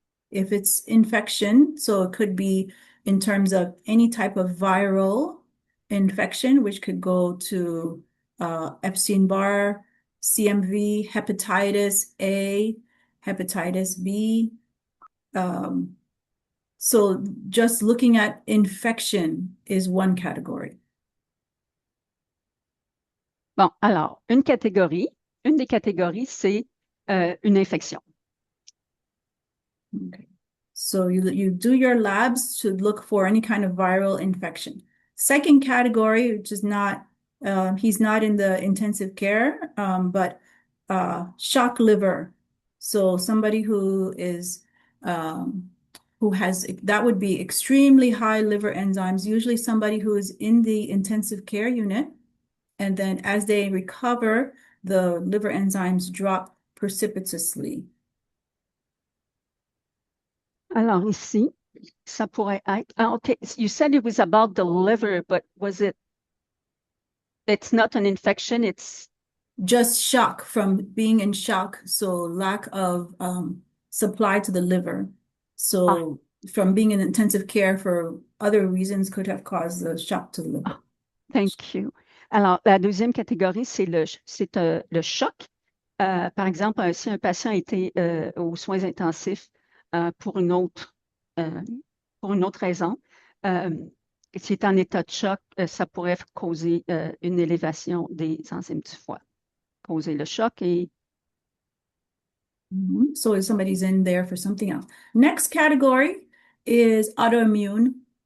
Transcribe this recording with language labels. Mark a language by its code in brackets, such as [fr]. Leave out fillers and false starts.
[en] If it's infection, so it could be in terms of any type of viral infection, which could go to Epstein-Barr, CMV, hepatitis A, hepatitis B. So just looking at infection is one category. [fr] Bon, alors, une des catégories, c'est une infection. [en] Okay. So you do your labs to look for any kind of viral infection. Second category, which is not, he's not in the intensive care, but shock liver. So somebody who is, who has, that would be extremely high liver enzymes, usually somebody who is in the intensive care unit. And then as they recover, the liver enzymes drop precipitously. [fr] Alors ici, ça pourrait être. [en] Okay, you said it was about the liver, but it's not an infection, it's just shock from being in shock. So lack of supply to the liver. So from being in intensive care for other reasons could have caused the shock to the liver. Thank you. [fr] Alors, la deuxième catégorie, c'est le choc Par exemple, si un patient était aux soins intensifs pour euh, pour une autre raison, euh, s'il est en état de choc, ça pourrait causer une élévation des enzymes du foie, causer le choc et [en] So if somebody's in there for something else. Next category is autoimmune.